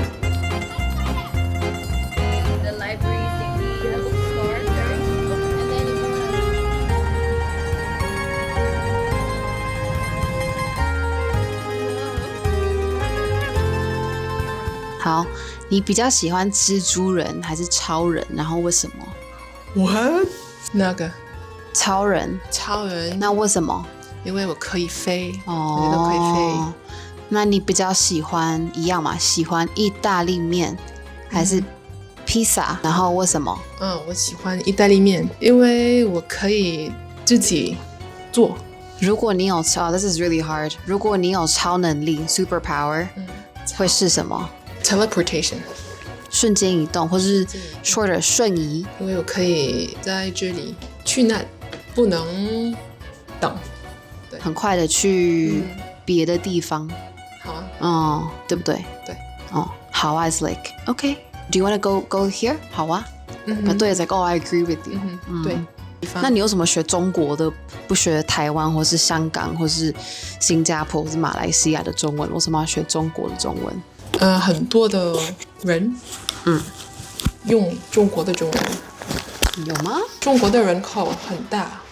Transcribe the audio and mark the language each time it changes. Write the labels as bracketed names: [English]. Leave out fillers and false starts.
[English] The library thingy has started, and then you wanna... [Chinese] 好，你比较喜欢蜘蛛人还是超人？然后为什么？ [English] What? [Chinese] 那个超人。超人，那为什么？因为我可以飞，哦，我觉得可以飞。那你比较喜欢一样嘛？喜欢意大利面还是披萨？然后为什么？我喜欢意大利面，因为我可以自己做。如果你有 [English] this is really hard。 [Chinese] 如果你有超能力 superpower，会是什么 [English] ？Teleportation， [Chinese] 瞬间移动，或是 shorter 瞬移。因为我可以在这里去那，不能等。很快的去别的地方。好啊。对不对？对。好啊 [English] is like okay. Do you want to go here? [Chinese] 好啊。对 [English] it's like I agree with you. [Chinese] 对。那你有什么学中国的，不学台湾或是香港或是新加坡或是马来西亚的中文？为什么要学中国的中文？很多的人用中国的中文。有吗？中国的人口很大。